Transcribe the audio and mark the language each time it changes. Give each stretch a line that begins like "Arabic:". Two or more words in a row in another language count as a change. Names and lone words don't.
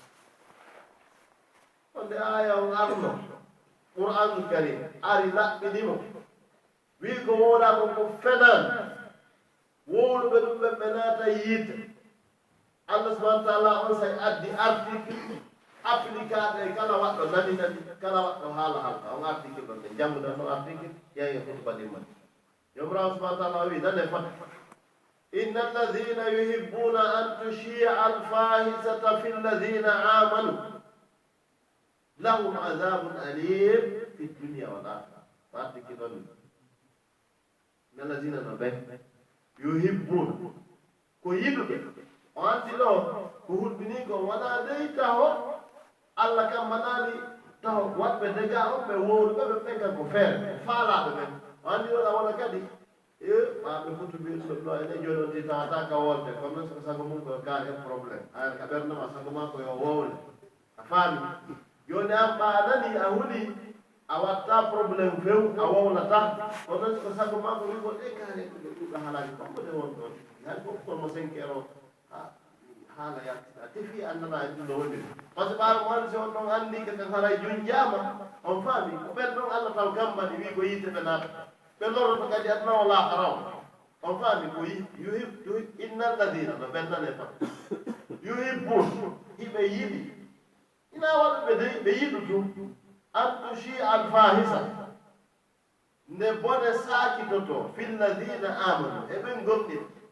Fula: onde aya on arno Qur'anul Karim ari laɓɓinimo wi ko woɗa ɗon ko fenan wowluɓe ɗum ɓe ɓe naata yiite
Arabic: الله سبحانه وتعالى
Fula: on say addi article applicaɗo e kala waɗɗo nani nani kala waɗɗo haala halka on article ɗon ɗe jannguɗan no article ƴeewe hutuba ɗimmani yomrawo subhanahu wa ta'ala wi nane fat
Arabic: إن الذين يحبون أن تشيع الفاحشة في الذين آمنوا لهم عذاب أليم في الدنيا والآخرة
Fula: article ɗon
Arabic: إن الذين
Fula: no ɓe yuhibbuna ko yiɗuɓe o anndi ɗo ko hulɓini ko wona dey taho Allah kam manani taho waɗɓe déga on ɓe wowluɓe ɓe ɓen kan ko feere faalaɓe ɓen o anndi ɗo ɗa wona kadi maɓe fotu mbiɗuɓe ɗo ene joni on ndi tawata ka wolde kono noon soko sago mum koyo kaari hen probléme ayata ka ɓerdema sago ma koyo wowle a faami joni an ɓa a nani a huuli a watta probléme few a wowlata kono noon soko sago ma ko wi ko ɗe kaari ɗuɗɗo haalaji kombode won ɗon hay fof kono 5 heures haala yaltita tefi annana e ɗum no woniri
French: par ce que
Fula: ɓaaro mo si on ɗon anndi ko kan haray joni jaama on faami ko ɓen ɗon Allah taw gammani wi ko yiite ɓe naata ɓe loroto kadi aduna o laakara o on faami ko yuhib
Arabic: إن الذين
Fula: no ɓen nane
Arabic: فيحبون
Fula: hiɓe yiɗi ina waɗuɓe de ɓe yiɗu tum
Arabic: أن تشيع الفاحشة
Fula: nde bone saakitoto
Arabic: في الذين آمنوا
Fula: eɓen gonɗin